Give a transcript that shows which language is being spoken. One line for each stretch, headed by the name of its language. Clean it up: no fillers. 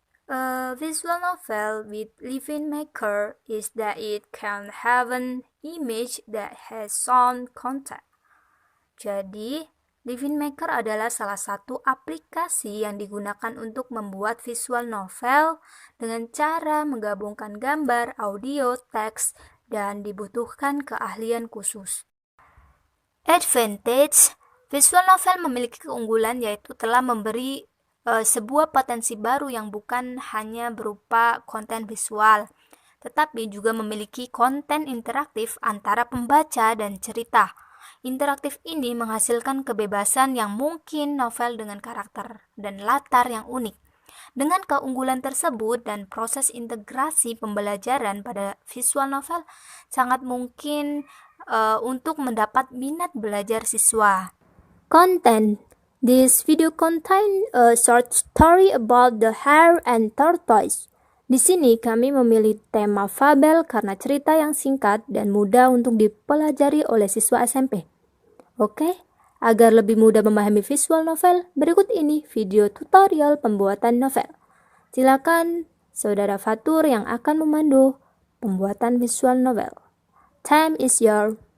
English: A visual novel with Living Maker is that it can have an image that has sound content.
Indonesian: Jadi, Living Maker adalah salah satu aplikasi yang digunakan untuk membuat visual novel dengan cara menggabungkan gambar, audio, teks, dan dibutuhkan keahlian khusus. Advantage, visual novel memiliki keunggulan yaitu telah memberi sebuah potensi baru yang bukan hanya berupa konten visual, tetapi juga memiliki konten interaktif antara pembaca dan cerita. Interaktif ini menghasilkan kebebasan yang mungkin novel dengan karakter dan latar yang unik. Dengan keunggulan tersebut dan proses integrasi pembelajaran pada visual novel, sangat mungkin untuk mendapat minat belajar siswa.
English: Content. This video contain a short story about the hare and tortoise.
Indonesian: Di sini kami memilih tema fabel karena cerita yang singkat dan mudah untuk dipelajari oleh siswa SMP. Oke? Agar lebih mudah memahami visual novel, berikut ini video tutorial pembuatan novel. Silakan Saudara Fatur yang akan memandu pembuatan visual novel.
English: Time is yours.